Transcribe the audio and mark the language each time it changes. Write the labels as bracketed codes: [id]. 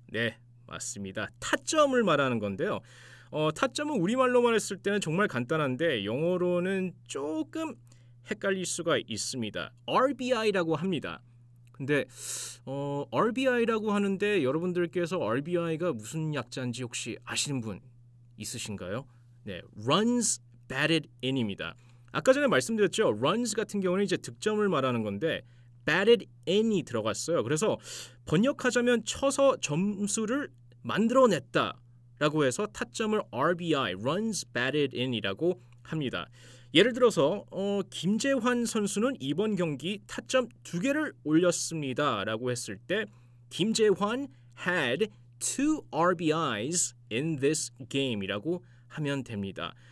[ko] 네, 맞습니다. 타점을 말하는 건데요. 타점은 우리말로만 했을 때는 정말 간단한데 영어로는 조금 헷갈릴 수가 있습니다. RBI라고 합니다. 근데 RBI라고 하는데 여러분들께서 RBI가 무슨 약자인지 혹시 아시는 분 있으신가요? 네, runs batted in입니다. 아까 전에 말씀드렸죠. runs 같은 경우는 이제 득점을 말하는 건데 batted in이 들어갔어요. 그래서 번역하자면 쳐서 점수를 만들어냈다라고 해서 타점을 RBI, runs batted in이라고 합니다. 예를 들어서 김재환 선수는 이번 경기 타점 2개를 올렸습니다라고 했을 때 김재환 [en] had 2 RBIs in this game [ko] 이라고 하면 됩니다.